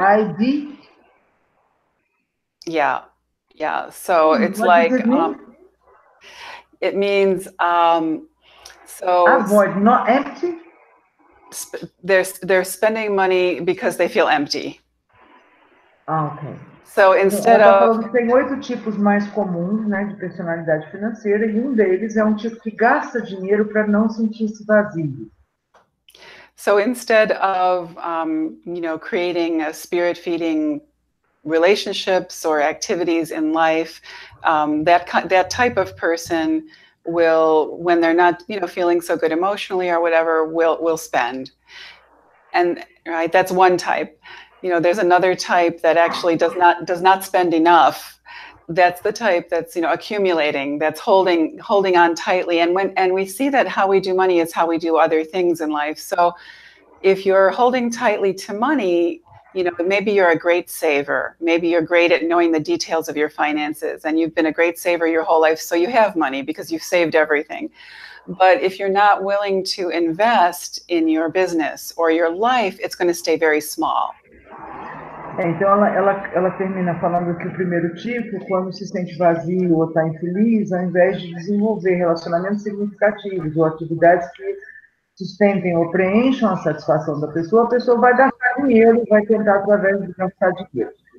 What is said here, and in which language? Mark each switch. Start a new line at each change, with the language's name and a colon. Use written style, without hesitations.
English: V-O-I-D? Yeah. So it's what like does it mean? It means A void, not empty? They're spending money because they feel empty. Ok. So instead
Portuguese: ela está
English: of
Portuguese: falando que tem 8 tipos mais comuns, né, de personalidade financeira, e um deles é um tipo que gasta dinheiro para não sentir-se vazio.
English: So instead of creating a spirit-feeding relationships or activities in life, that type of person will, when they're not feeling so good emotionally or whatever, will spend. And right, that's one type. There's another type that actually does not spend enough. That's the type that's accumulating, that's holding on tightly. And we see that how we do money is how we do other things in life. So if you're holding tightly to money, maybe you're a great saver. Maybe you're great at knowing the details of your finances, and you've been a great saver your whole life, so you have money because you've saved everything. But if you're not willing to invest in your business or your life, it's going to stay very small.
Portuguese: Então ela termina falando que o primeiro tipo, quando se sente vazio ou está infeliz, ao invés de desenvolver relacionamentos significativos ou atividades que sustentem ou preencham a satisfação da pessoa, a pessoa vai gastar dinheiro, vai tentar através de gastar dinheiro.